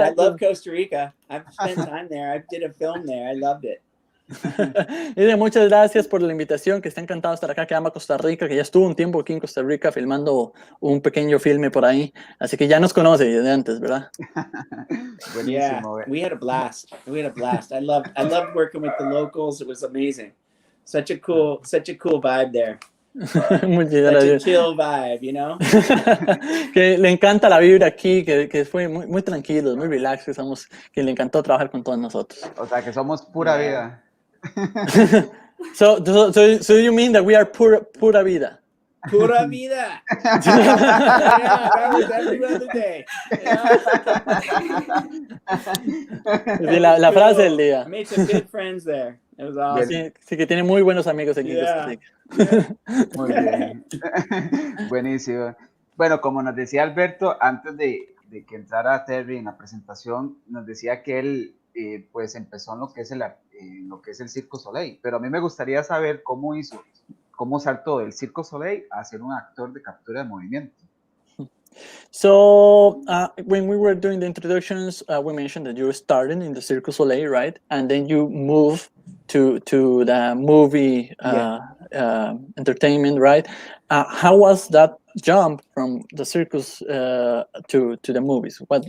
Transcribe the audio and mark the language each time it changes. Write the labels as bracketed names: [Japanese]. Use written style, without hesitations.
[English] I love Costa Rica. I've spent time there. I did a film there. I loved it. [Spanish] Muchas gracias por la invitación, que está encantado de estar acá, que ama Costa Rica, que ya estuvo un tiempo aquí en Costa Rica filmando un pequeño filme por ahí, así que ya nos conoce desde antes, ¿verdad? [English] Yeah, we had a blast. I loved working with the locals. It was amazing. Such a cool vibe there. [Spanish] Muchas [English] Such a [Spanish] gracias. [English] chill vibe, you know? [Spanish] Que le encanta la vibra aquí, que fue muy, muy tranquilo, muy relax, que le encantó trabajar con todos nosotros. O sea, que somos pura vida. [English] So you mean that we are pura vida? [Spanish] Pura vida. [English] Yeah, that was every other day. [Spanish] Sí, la frase del día. [English] I made some good friends there. It was awesome. [Spanish] Sí, que tiene muy buenos amigos aquí en Costa Rica. Muy bien. Buenísimo. Bueno, como nos decía Alberto, antes de que entrara Terry en la presentación, nos decía que él pues empezó en lo que es el Circo Soleil, pero a mí me gustaría saber cómo saltó del Circo Soleil a ser un actor de captura de movimiento. [English] So when we were doing the introductions, we mentioned that you were starting in the Cirque du Soleil, right? And then you move to the movie entertainment, right? How was that jump from the circus to the movies?